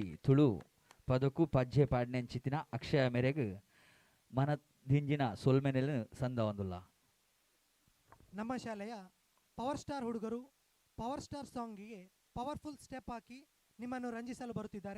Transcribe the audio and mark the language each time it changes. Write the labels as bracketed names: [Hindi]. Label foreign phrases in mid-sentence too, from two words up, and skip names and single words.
[Tulu] ತುಳು ಪದಕು ಪಜ್ಜೆ ಪಾಡ್ನೆಂಚಿತ್ತಿನ ಅಕ್ಷಯ ಮೇರೆಗ್ ಮನ ದಿಂಜಿನ ಸೊಲ್ಮೆನೆಲ್ ಸಂದ ಒಂದುಲ್ಲ. [Kannada] ನಮ್ಮ ಶಾಲೆಯ ಪವರ್ ಸ್ಟಾರ್ ಹುಡುಗರು ಪವರ್ ಸ್ಟಾರ್ ಸಾಂಗಿಗೆ [English] powerful step [Kannada] ಹಾಕಿ ನಿಮ್ಮನ್ನು ರಂಜಿಸಲು ಬರುತ್ತಿದ್ದಾರೆ.